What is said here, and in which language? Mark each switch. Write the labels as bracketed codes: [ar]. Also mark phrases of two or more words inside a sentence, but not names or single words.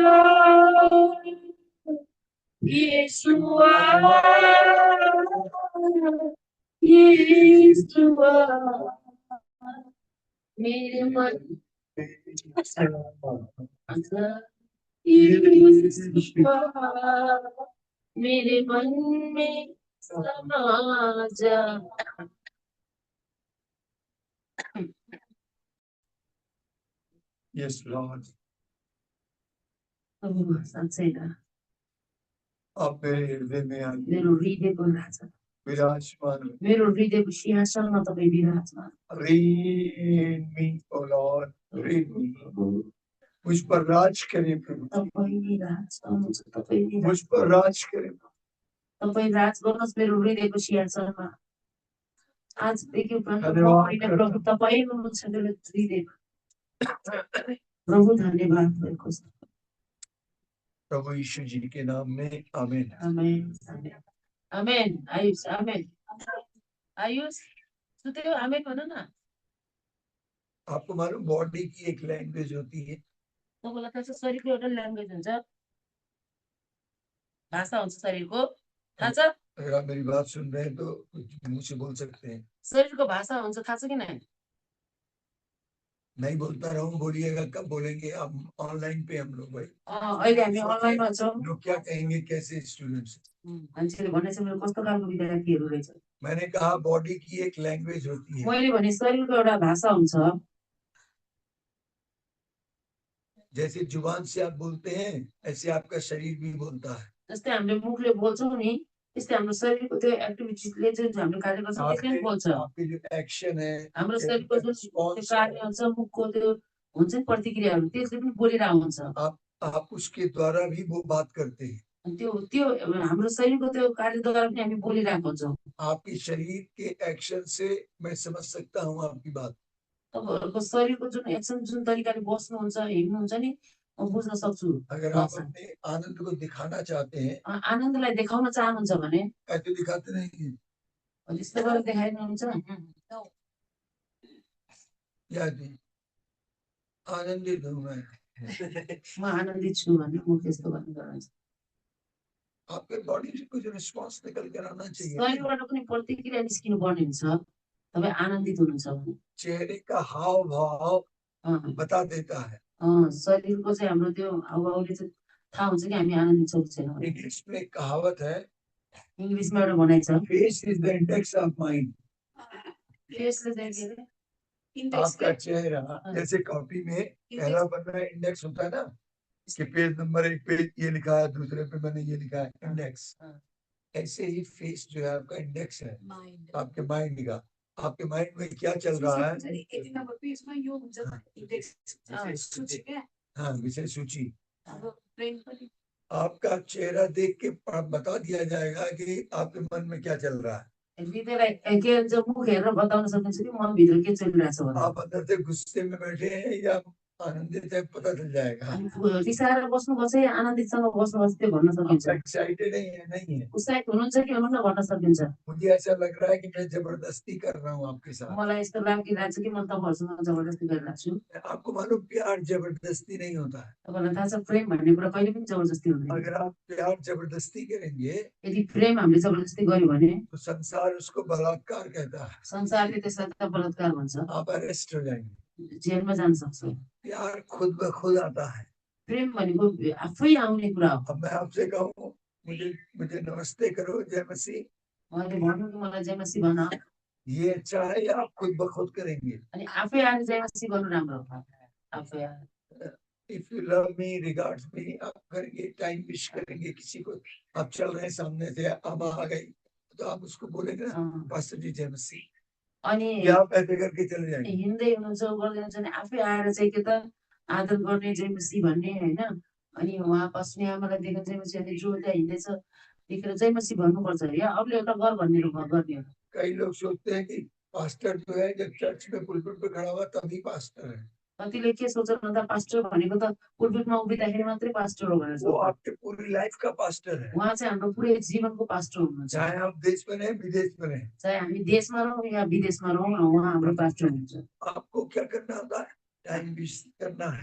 [hi] यीशुआ यीशुआ, मेरे मन यीशुआ मेरे मन में समा जा। [en] Yes Lord, [ne] साँच्चै न [hi] आप मेरे हृदय में आइए, [ne] मेरो हृदयको राजा, विराजमान मेरो हृदयको सिंहासनमा तपाईँ विराजमान। reign me, O Lord, reign me। [hi] मुझ पर राज करें प्रभु, [ne] तपाईँ राज गर्नुहुन्छ, तपाईँ [hi] मुझ पर राज करें, [ne] तपाईँ राज गर्नुहोस् मेरो हृदयको सिंहासनमा। आजदेखि प्रभु तपाईँ हुनुहुन्छ मेरो हृदयमा। प्रभु धन्यवाद भएको छ। [hi] प्रभु यीशु जी के नाम में आमीन। [ne] आमेन आमेन। आयुष आमेन। आयुष सुत्यो, आमेन भन न। [hi] आपको मालूम बॉडी की एक लैंग्वेज होती है? [ne] तपाईँलाई थाहा छ शरीरको एउटा ल्याङ्ग्वेज हुन्छ, भाषा हुन्छ शरीरको, थाहा छ? [hi] अगर आप मेरी बात सुन रहे हैं तो मुंह से बोल सकते हैं। [ne] शरीरको भाषा हुन्छ, थाहा छ कि नहीं? [hi] नहीं बोलता रहूं, बोलिएगा कब बोलेंगे? आप ऑनलाइन पे हम लोग भाई [ne] अहिले हामी अनलाइनमा छौँ। [hi] लोग क्या कहेंगे, कैसे स्टूडेंट्स? [ne] मान्छेले भनेछ मेरो कस्तो खालको विद्यार्थीहरू रहेछ। [hi] मैंने कहा बॉडी की एक लैंग्वेज होती है। [ne] मैले भने शरीरको एउटा भाषा हुन्छ। [hi] जैसे जुबान से आप बोलते हैं, ऐसे आपका शरीर भी बोलता है। [ne] जस्तै हामीले मुखले बोल्छौँ नि, त्यस्तै हाम्रो शरीरको त्यो एक्टिभिटीजले जुन हामीले कार्य गर्छ त्यसले बोल्छ। [hi] आपके जो एक्शन है, [ne] हाम्रो शरीरको जुन कार्य हुन्छ, मुखको त्यो हुन्छ नि प्रतिक्रियाहरू, त्यसले पनि बोलिरहेको हुन्छ। [hi] आप उसके द्वारा भी वो बात करते हैं। [ne] त्यो त्यो हाम्रो शरीरको त्यो कार्यद्वारा पनि हामी बोलिरहेको हुन्छौँ। [hi] आपके शरीर के एक्शन से मैं समझ सकता हूँ आपकी बात। [ne] तपाईँहरूको शरीरको जुन एक्सन, जुन तरिकाले बस्नुहुन्छ, हिँड्नुहुन्छ नि, म बुझ्न सक्छु। [hi] अगर आप अपने आनंद को दिखाना चाहते हैं, [ne] आनन्दलाई देखाउन चाहनुहुन्छ भने [hi] ऐसे दिखाते नहीं हैं। [ne] यस्तो गरेर देखाइदिनुहुन्छ। [hi] आनंदित हूँ मैं। [ne] म आनन्दित छु भने म त्यस्तो गर्ने गर्छु। [hi] आपके बॉडी से कुछ रिस्पांस निकल कर आना चाहिए। [ne] शरीरबाट पनि प्रतिक्रिया निस्किनु पर्ने हुन्छ। तपाईँ आनन्दित हुनुहुन्छ भने [hi] चेहरे का हाव भाव अँ, बता देता है। [ne] शरीरको चाहिँ हाम्रो त्यो हाउभाउले चाहिँ थाहा हुन्छ कि हामी आनन्दित छौँ कि छैनौँ भनेर। [hi] इंग्लिश में एक कहावत है, [ne] इङ्ग्लिसमा एउटा भनाइ छ, [en] face is the index of mind. [ne] फेसले चाहिँ के अरे [hi] आपका चेहरा जैसे कॉपी में पहला पन्ना इंडेक्स होता है ना, कि पेज नंबर 1 पे ये लिखा है, दूसरे पे मैंने ये लिखा है, इंडेक्स। ऐसे ही फेस जो है आपका इंडेक्स है आपके माइंड का। आपके माइंड में क्या चल रहा है, हाँ, विषय सूची। आपका चेहरा देख के बता दिया जाएगा कि आपके मन में क्या चल रहा है। [ne] हृदयलाई के भन्छ मुख हेरेर बताउन सकिन्छ कि मनभित्र के चलिरहेछ भनेर। [hi] आप अंदर से गुस्से में बैठे हैं या आनंदित है, पता चल जाएगा। [ne] रिसाएर बस्नुपर्छ या आनन्दितसँग बस्नुपर्छ त्यो भन्न सकिन्छ। [hi] एक्साइटेड नहीं है, [ne] उत्साहित हुनुहुन्छ कि हुनुहुन्न भन्न सकिन्छ। [hi] मुझे ऐसा लग रहा है कि मैं जबरदस्ती कर रहा हूँ आपके साथ। [ne] मलाई यस्तो लागिरहेको छ कि म तपाईँहरूसँग जबरजस्ती गरिरहेको छु। [hi] आपको मालूम, प्यार जबरदस्ती नहीं होता है। [ne] तपाईँलाई थाहा छ प्रेम भन्ने कुरा कहिले पनि जबरजस्ती हुँदैन। [hi] अगर आप प्यार जबरदस्ती करेंगे, [ne] यदि प्रेम हामीले जबरजस्ती गर्यो भने [hi] तो संसार उसको बलात्कार कहता है। [ne] संसारले त्यसलाई त बलात्कार भन्छ, [hi] आप अरेस्ट हो जाएंगे। [ne] जेलमा जान सक्छ। [hi] प्यार खुद ब खुद आता है। [ne] प्रेम भनेको आफै आउने कुरा हो। [hi] अब मैं आपसे कहूँ, मुझे नमस्ते करो, जय मसीह, [ne] उहाँले भन्नु कि मलाई जय मसीह भन, [hi] ये अच्छा है या आप खुद ब खुद करेंगे? [ne] अनि आफै आएर जय मसीह गर्नु राम्रो हो। आफै आएर [en] If you love me, regards me, [hi] आप करेंगे, [en] time wish [hi] करेंगे किसी को। आप चल रहे हैं सामने से, अम्मा आ गई तो आप उसको बोलेंगे ना, पास्टर जी जय मसीह, [ne] अनि [hi] या आप ऐसे करके चले जाएंगे। [ne] हिँड्दै हुनुहुन्छ गर्दै हुनुहुन्छ भने आफै आएर चाहिँ के त आदर गर्ने जय मसीह भन्ने हैन। अनि उहाँ पस्ने आमालाई देखेर जय मसीह, अनि जो त्यहाँ हिँड्दैछ देखेर जय मसीह भन्नुपर्छ या अरूले एउटा गर भन्ने रूपमा गर्ने हो। [hi] कई लोग सोचते हैं कि पास्टर जो है जब चर्च में पुलपिट पे खड़ा हुआ तभी पास्टर है। [ne] कतिले के सोच्छन् भन्दा पास्टर भनेको त पुलपिटमा उभिँदाखेरि मात्रै पास्टर हो भनेर [hi] वो [ne] सोच्छन्। [hi] आपके पूरी लाइफ का पास्टर है। [ne] उहाँ चाहिँ हाम्रो पुरै जीवनको पास्टर हुनुहुन्छ। [hi] चाहे आप देश में रहें, विदेश में रहें, [ne] चाहे हामी देशमा रहौँ या विदेशमा रहौँ, उहाँ हाम्रो पास्टर हुनुहुन्छ। [hi] आपको क्या करना होता है? [en] time wish [hi] करना है।